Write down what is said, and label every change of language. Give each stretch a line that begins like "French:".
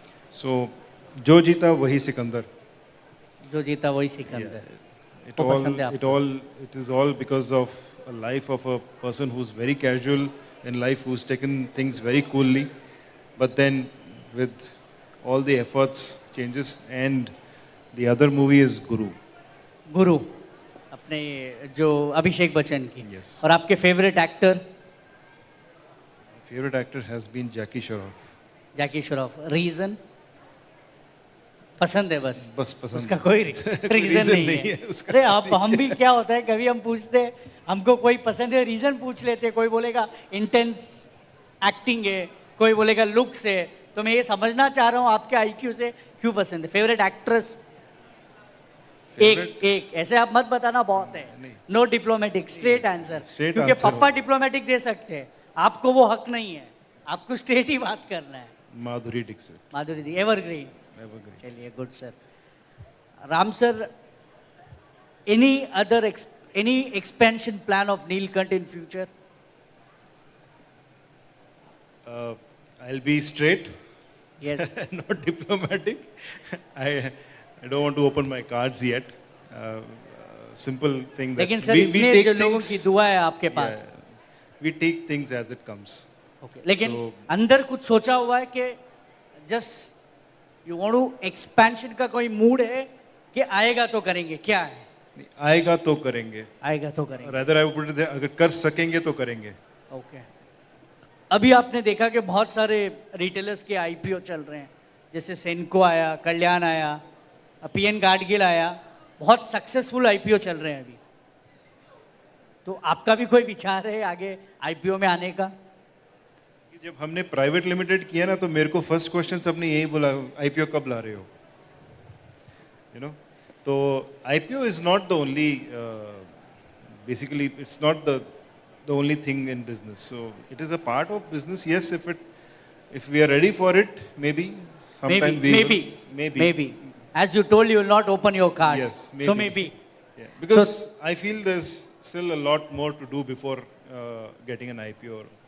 Hindi: So, जो जीता वही सिकंदर. जो जीता वही Sikandar.
English: It is all because of a life of a person who's very casual in life, who's taken things very coolly, but then with all the efforts, changes, and the other movie is Guru.
Hindi: अपने जो अभिषेक बच्चन की.
English: Yes.
Hindi: और आपके favourite actor?
English: Favorite actor has been Jackie Shroff. Reason?
Hindi: पसंद है बस पसंद. उसका कोई रीजन नहीं है. अरे आप, हम भी क्या होता है, कभी हम पूछते हैं हमको कोई पसंद है, रीजन पूछ लेते हैं. कोई बोलेगा इंटेंस एक्टिंग है, कोई बोलेगा लुक्स है. तो मैं ये समझना चाह रहा हूँ आपके आईक्यू से क्यों पसंद है. फेवरेट एक्ट्रेस एक ऐसे आप मत बताना, बहुत है.
English: No diplomatic, straight answer.
Hindi: क्योंकि पप्पा डिप्लोमेटिक दे सकते हैं, आपको वो हक नहीं है, आपको स्ट्रेट ही बात करना है. माधुरी दीक्षित.
English: Evergreen. चलिए, good sir. Ram sir, any expansion plan of Neelkanth in future? I'll be straight. Yes. Not diplomatic. I don't want to open my cards yet. Simple thing that
Hindi: लेकिन सर इतने जो लोगों की दुआ है आपके पास.
English: We take things as it comes. Okay.
Hindi: लेकिन अंदर कुछ सोचा हुआ है कि
English: just you want to expansion
Hindi: का कोई मूड है कि आएगा तो करेंगे, क्या है? आएगा तो करेंगे.
English: Rather I would put it there,
Hindi: अगर कर सकेंगे तो करेंगे.
English: Okay.
Hindi: अभी आपने देखा कि बहुत सारे रिटेलर्स के आईपीओ चल रहे हैं, जैसे सेनको आया, कल्याण आया, पीएन गाडगिल आया, बहुत सक्सेसफुल आईपीओ चल रहे हैं अभी. तो आपका भी कोई विचार है आगे आईपीओ में आने का? जब हमने प्राइवेट लिमिटेड किया ना, तो मेरे को फर्स्ट क्वेश्चन सबने यही बोला, आईपीओ कब ला रहे हो?
English: You know, तो IPO is not the only basically it's not the only thing in business. So it is a part of business. Yes, if we are ready for it, maybe sometime maybe. As you told, you will not open your cards. Yes, So maybe. Yeah, because I feel there's still a lot more to do before getting an IPO.